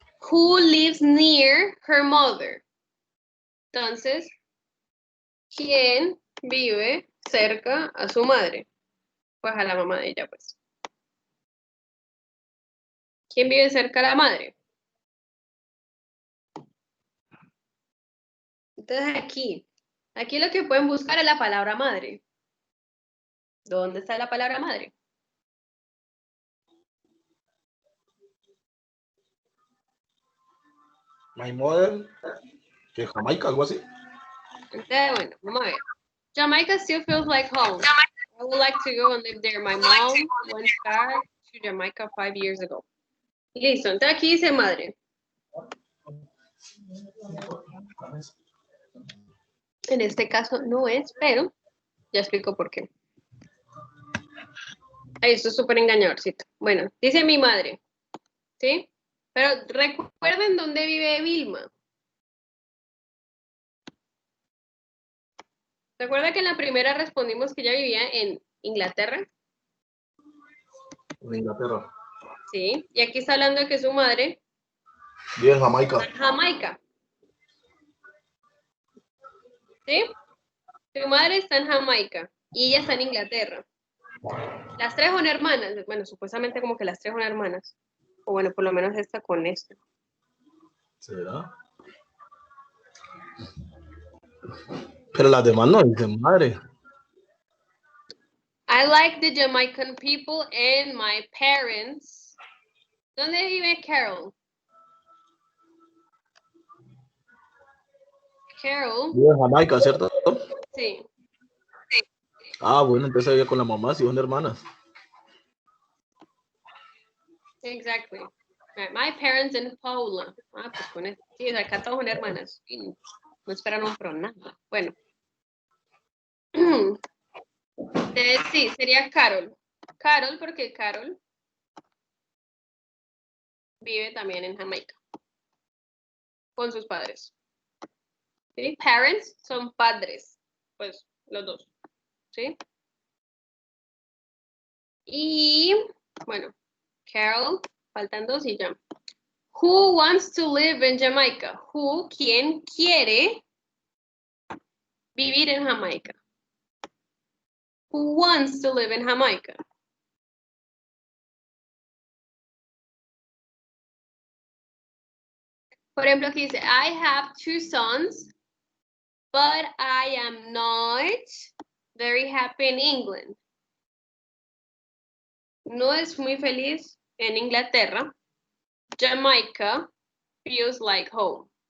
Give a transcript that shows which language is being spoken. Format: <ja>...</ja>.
<en>Who lives near her mother?</en> <es>Entonces, ¿quién vive cerca a su madre? Pues a la mamá de ella, pues. ¿Quién vive cerca a la madre? Entonces aquí lo que pueden buscar es la palabra madre. ¿Dónde está la palabra madre?</es> <en>My mother,</en> <es>que Jamaica, algo así. Entonces, bueno, vamos a ver.</es> <en>Jamaica still feels like home. I would like to go and live there. My mom went back to Jamaica 5 years ago.</en> <es>Listo, entonces aquí dice madre. En este caso no es, pero ya explico por qué. Ahí esto es súper engañadorcito. Bueno, dice mi madre, ¿sí? Pero recuerden dónde vive Vilma. ¿Recuerda que en la primera respondimos que ella vivía en Inglaterra? En Inglaterra. Sí. Y aquí está hablando de que su madre Vive en Jamaica. está en Jamaica. ¿Sí? Su madre está en Jamaica y ella está en Inglaterra. Las tres son hermanas. Bueno, supuestamente como que las tres son hermanas. O bueno, por lo menos esta con esto. ¿Será? Pero las demás no dicen madre.</es> <en>I like the Jamaican people and my parents.</en> <es>¿Dónde vive Carol? Carol, Vive en Jamaica, ¿cierto? sí. Ah, bueno, entonces vive con la mamá, si son hermanas.</es> <en>Exactly. My parents and Paula.</en> <es>Ah, pues con eso. Sí, acá todos son hermanas. Y no esperan un pro nada. Bueno. Sí, sería Carol. Carol, porque Carol vive también en Jamaica. Con sus padres. ¿Sí? Parents son padres. Pues los dos. ¿Sí? Y bueno, Carol, faltan dos y ya.</es> <en>Who wants to live in Jamaica?</en> <es>Who, ¿quién quiere vivir en Jamaica?</es> <en>Who wants to live in Jamaica?</en> <es>Por ejemplo, aquí dice,</es> <en>I have two sons, but I am not very happy in England.</en> <es>No es muy feliz en Inglaterra.</es> <en>Jamaica feels like home.</en>